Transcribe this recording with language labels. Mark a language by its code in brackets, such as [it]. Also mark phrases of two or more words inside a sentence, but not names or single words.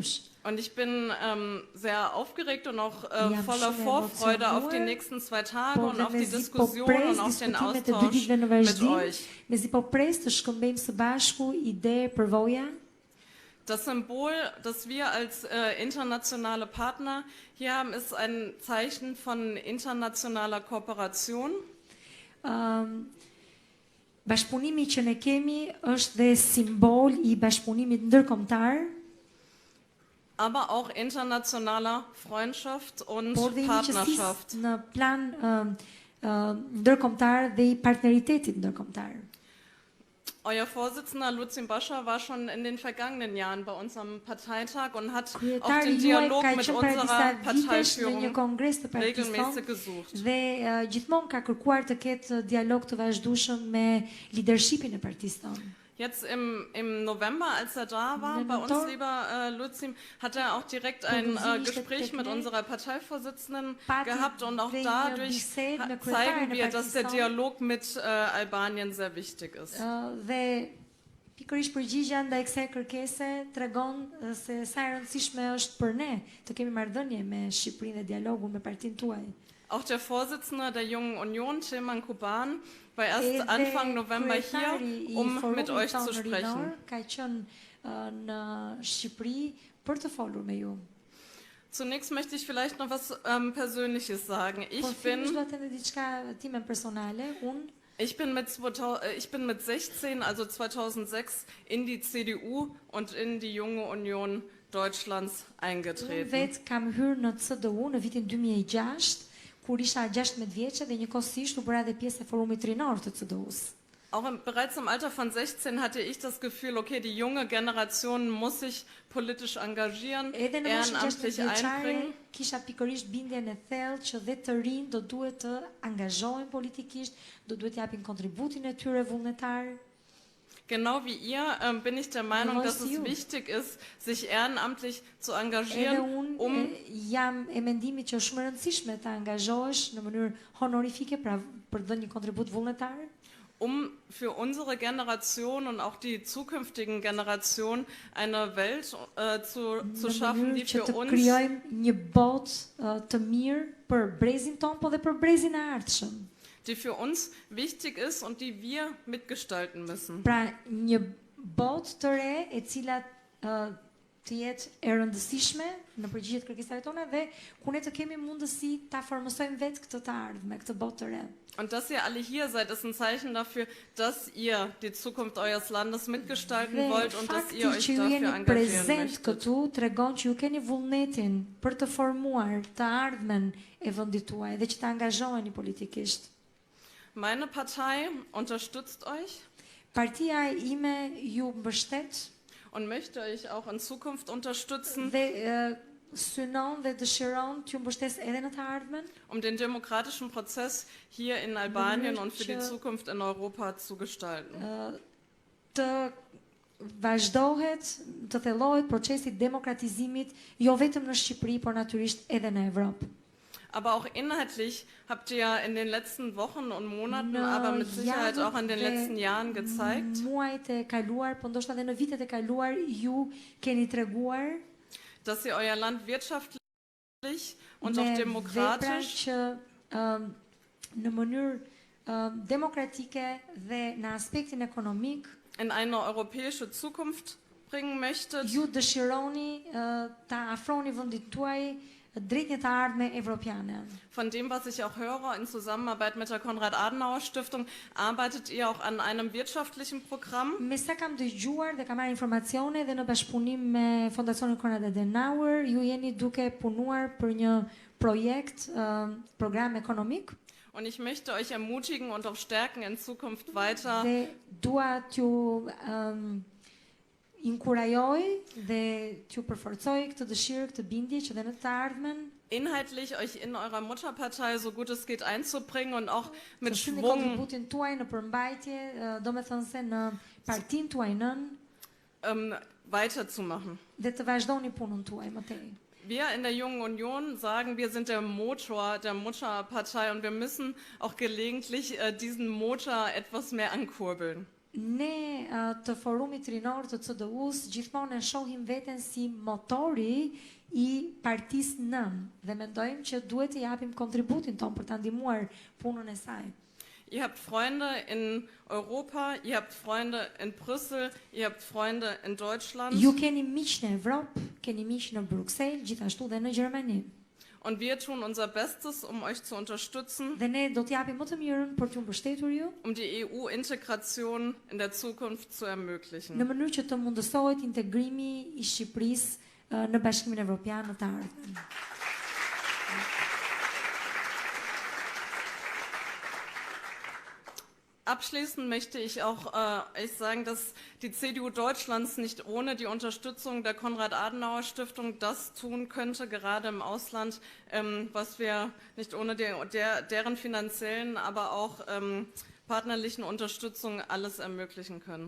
[de] Und ich bin sehr aufgeregt und auch voller Vorfreude auf die nächsten 2 Tage und auf die Diskussion und auf den Austausch mit euch. Das Symbol, das wir als internationale Partner hier haben, ist ein Zeichen von internationaler Kooperation. [sq] Bashkëpunimi që ne kemi është dhe simbol I bashkëpunimit ndërkombëtar, [de] aber auch internationaler Freundschaft und Partnerschaft. [sq] Në plan ndërkombëtar dhe I partneritetit ndërkombëtar. [de] Euer Vorsitzender Luzin Basha war schon in den vergangenen Jahren bei unserem Parteitag und hat auch den Dialog mit unserer Parteiführung regelmäßig gesucht. [sq] Dhe gjithmonë ka kërkuar të ketë dialog të vazhdueshëm me leadershipin e partisë tonë. [de] Jetzt im November, als da war, bei uns, lieber Luzin, hat auch direkt ein Gespräch mit unserer Parteivorsitzenden gehabt und auch dadurch zeigen wir, dass der Dialog mit Albanien sehr wichtig ist. [sq] Pikërisht përgjigjja ndaj kësaj kërkese tregon se sa e rëndësishme është për ne të kemi marrëdhënie me Shqipërinë dhe dialogun me partinë tuaj. [de] Auch der Vorsitzende der Jungen Union, Tilman Kuban, war erst Anfang November hier, mit euch zu sprechen. Zunächst möchte ich vielleicht noch was Persönliches sagen. Ich bin mit 16, also 2006, in die CDU und in die Junge Union Deutschlands eingetreten. [sq] Kur isha 16 vjeçe dhe njëkohësisht u bëra dhe pjesë e forumit rinor të CDU-s. [de] Bereits im Alter von 16 hatte ich das Gefühl, okay, die junge Generation muss sich politisch engagieren, ehrenamtlich einbringen. [sq] Kisha pikërisht bindjen e thellë që dhe të rinj do duhet të angazhohen politikisht, do duhet japin kontributin e tyre vullnetar. [de] Genau wie ihr bin ich der Meinung, dass es wichtig ist, sich ehrenamtlich zu engagieren, [sq] jam e mendimit që është shumë e rëndësishme të angazhohesh në mënyrë honorifike, pra për të dhënë një kontribut vullnetar, [de] für unsere Generation und auch die zukünftigen Generationen eine Welt zu schaffen, die für uns [sq] krijojmë një botë të mirë për brezin ton, po dhe për brezin e ardhshëm. [de] Die für uns wichtig ist und die wir mitgestalten müssen. [sq] Pra një botë të re e cila të jetë e rëndësishme në përgjigje të kërkesave tona dhe ku ne të kemi mundësi ta formosojmë vetë këtë të ardhme, këtë botë të re. [de] Und dass ihr alle hier seid, ist ein Zeichen dafür, dass ihr die Zukunft eures Landes mitgestalten wollt und dass ihr euch dafür engagieren möchtet. [sq] Këtu tregon që ju keni vullnetin për të formuar të ardhmen e vendit tuaj dhe që të angazhoheni politikisht. [de] Meine Partei unterstützt euch. [sq] Partia ime ju mbështet. [de] Und möchte euch auch in Zukunft unterstützen. [sq] Synon dhe dëshiron t'ju mbështes edhe në të ardhmen. [de] Den demokratischen Prozess hier in Albanien und für die Zukunft in Europa zu gestalten. [sq] Të vazhdohet, të thellohet procesi demokratizimit jo vetëm në Shqipëri, por natyrisht edhe në Evropë. [de] Aber auch inhaltlich habt ihr ja in den letzten Wochen und Monaten, aber mit Sicherheit auch in den letzten Jahren gezeigt, [sq] muajt e kaluar, po ndoshta edhe në vitet e kaluar ju keni treguar [de] dass ihr euer Land wirtschaftlich und auch demokratisch [sq] në mënyrë demokratike dhe në aspektin ekonomik [de] in eine europäische Zukunft bringen möchtet. [sq] Ju dëshironi ta afroni vendit tuaj drejt një të ardhme evropiane. [de] Von dem, was ich auch höre, in Zusammenarbeit mit der Konrad Adenauer Stiftung, arbeitet ihr auch an einem wirtschaftlichen Programm. [sq] Me sa kam dëgjuar dhe kam marrë informacione dhe në bashkëpunim me fondacionin Konrad Adenauer, ju jeni duke punuar për një projekt, program ekonomik. [de] Und ich möchte euch ermutigen und auch stärken in Zukunft weiter. [sq] Dhe dua t'ju inkurajoj dhe t'ju përforcoj këtë dëshirë, këtë bindje që dhe në të ardhmen [de] inhaltlich euch in eurer Mutterpartei so gut es geht einzubringen und auch mit Schwung [sq] kontributin tuaj në përmbajtje, domethënse në partinë tuaj nën, [de] weiterzumachen. [sq] Dhe të vazhdoni punën tuaj më tej. [de] Wir in der Jungen Union sagen, wir sind der Motor der Mutterpartei und wir müssen auch gelegentlich diesen Motor etwas mehr ankurbeln. [sq] Ne të forumit rinor të CDU-s gjithmonë e shohim veten si motori i partisë nën dhe mendojmë që duhet të japim kontributin ton për ta ndihmuar punën e saj. [de] Ihr habt Freunde in Europa, ihr habt Freunde in Brüssel, ihr habt Freunde in Deutschland. [sq] Ju keni miq në Evropë, keni miq në Bruksel, gjithashtu dhe në Gjermani. [de] Und wir tun unser Bestes, euch zu unterstützen, [sq] dhe ne do t'japim më të mirën për t'ju mbështetur ju, [de] die EU-Integration in der Zukunft zu ermöglichen. [sq] Në mënyrë që të mundësohet integrimi i Shqipërisë në Bashkimin Evropian në të ardhmen. [de] Abschließend möchte ich auch sagen, dass die CDU Deutschlands nicht ohne die Unterstützung der Konrad Adenauer Stiftung das tun könnte, gerade im Ausland, was wir nicht ohne deren finanziellen, aber auch partnerlichen Unterstützung alles ermöglichen können.